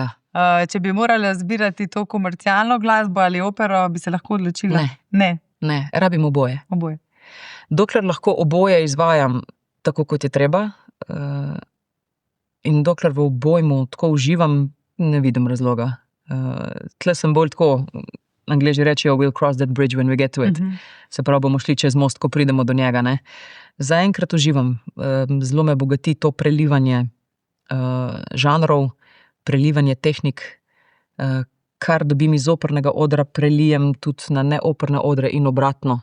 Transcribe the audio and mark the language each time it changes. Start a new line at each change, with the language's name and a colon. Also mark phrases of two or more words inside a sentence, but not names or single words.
Slovenian: Če bi morala zbirati to komercialno glasbo ali opero, bi se lahko odločila? Ne, rabim oboje. Dokler lahko oboje izvajam tako, kot je treba, in dokler v obojmu tako uživam, ne vidim razloga. Tle sem bolj tako, Angleži rečejo,
English: we'll cross that bridge when we get to it.
Slovenian: Se pravi, bomo šli čez most, ko pridemo do njega, ne. Zaenkrat uživam. Zelo me bogati to prelivanje žanrov, prelivanje tehnik, kar dobim iz opernega odra, prelijem tudi na neoperne odre in obratno.